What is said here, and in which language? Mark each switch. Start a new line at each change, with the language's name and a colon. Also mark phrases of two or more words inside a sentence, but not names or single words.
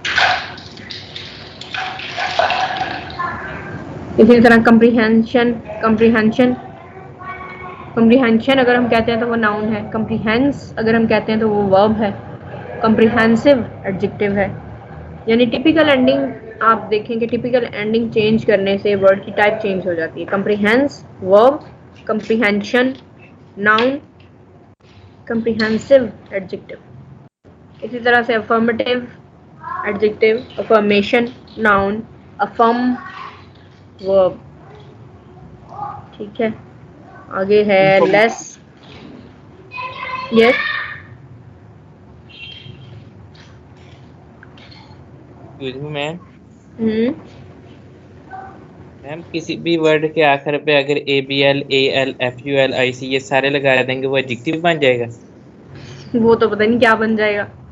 Hindi: इसी तरह कम्प्रीहेंशन, कम्प्रीहेंशन अगर हम कहते हैं तो वो नाउन है। कम्प्रीहेंस अगर हम कहते हैं तो वो वर्ब है।
English: comprehensive adjective
Hindi: है। यानी
English: typical ending
Hindi: आप देखें कि
English: typical ending
Hindi: चेंज करने से वर्ड की
English: type change
Hindi: हो जाती है।
English: comprehend verb, comprehension noun, comprehensive adjective.
Hindi: इसी तरह से
English: affirmative adjective, affirmation noun, affirm verb.
Hindi: ठीक है, आगे है less. Yes. मैम हम्म. मैम किसी भी वर्ड के आखिर पे अगर ABL AL FUL IC ये सारे लगा देंगे वो एडजेक्टिव बन जाएगा? वो तो पता नहीं क्या बन जाएगा.